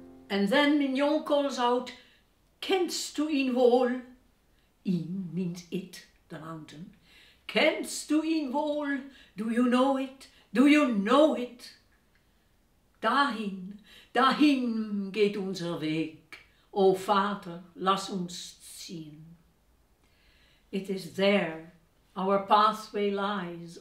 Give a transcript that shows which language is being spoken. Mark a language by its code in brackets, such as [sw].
[en] And then Mignon calls out, [de] Kennst du ihn wohl? [en] Ihn means it, the mountain. [de] Kennst du ihn wohl? [en] Do you know it? Do you know it? [de] Dahin, dahin geht unser Weg. O Vater, lass uns ziehen. [en] It is there our pathway lies.